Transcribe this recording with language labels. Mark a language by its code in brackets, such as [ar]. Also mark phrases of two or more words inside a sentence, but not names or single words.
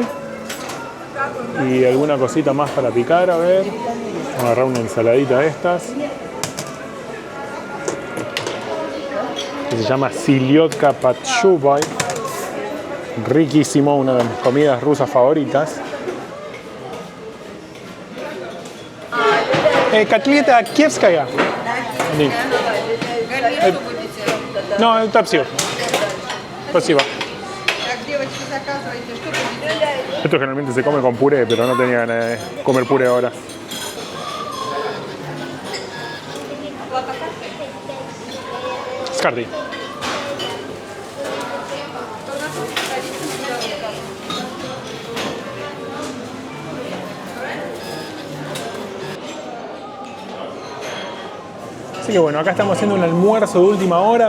[es] Y alguna cosita más para picar, a ver. Vamos a agarrar una ensaladita de estas. Que se llama Siliotka Patshubay, riquísimo, una de mis comidas rusas favoritas. [ru] Котлета киевская? No, это все. Спасибо. [es] Esto generalmente se come con puré, pero no tenía ganas de comer puré ahora. Scardi. Así que bueno, acá estamos haciendo un almuerzo de última hora.